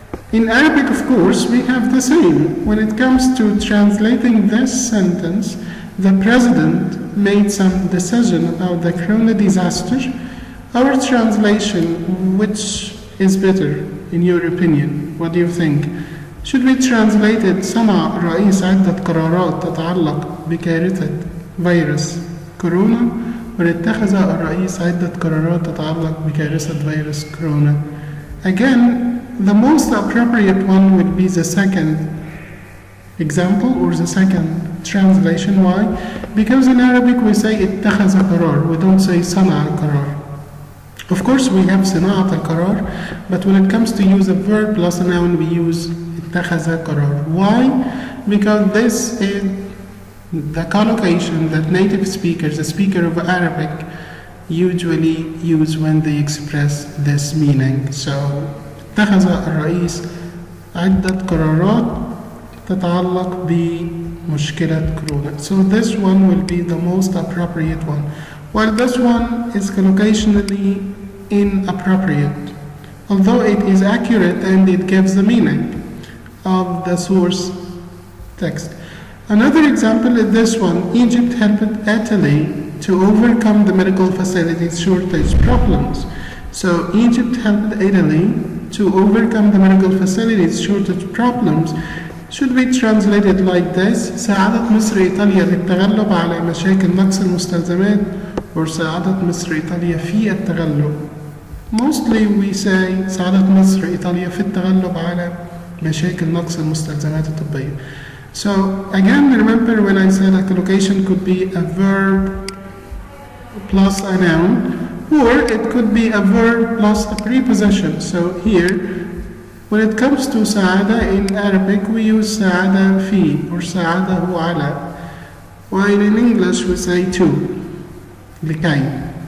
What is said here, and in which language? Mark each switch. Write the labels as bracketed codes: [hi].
[en] In Arabic, of course, we have the same. When it comes to translating this sentence, the president made some decision about the Corona disaster. Our translation, which is better in your opinion? What do you think? Should we translate it [ar] صنع الرئيس عدة قرارات تتعلق بكارثة فيروس كورونا، واتخذ الرئيس عدة قرارات تتعلق بكارثة فيروس كورونا. [en] Again, the most appropriate one would be the second example or the second translation. Why? Because in Arabic we say [ar] اتخذ قرار, [en] we don't say [ar] صنع القرار. [en] Of course we have [ar] صناعة القرار, [en] but when it comes to use a verb plus a noun we use [ar] اتخذ قرار. [en] Why? Because this is the collocation that native speakers, the speaker of Arabic, usually use when they express this meaning. [ar] So اتخذ الرئيس عدة قرارات تتعلق بمشكلة كورونا. [en] So this one will be the most appropriate one, while this one is collocationally inappropriate, although it is accurate and it gives the meaning of the source text. Another example is this one: Egypt helped Italy to overcome the medical facilities shortage problems. So Egypt helped Italy to overcome the medical facilities shortage problems should be translated like this: [ar] ساعدت مصر إيطاليا للتغلب على مشاكل نقص المستلزمات، [en] or [ar] ساعدت مصر إيطاليا في التغلب. [en] Mostly we say [ar] ساعدت مصر إيطاليا في التغلب على مشاكل نقص المستلزمات الطبية. [en] So again, remember when I said a collocation could be a verb plus a noun, or it could be a verb plus a preposition. So here, when it comes to سعادة in Arabic, we use [ar] سعادة في [en] or [ar] سعادة على, [en] while in English we say to, لكي.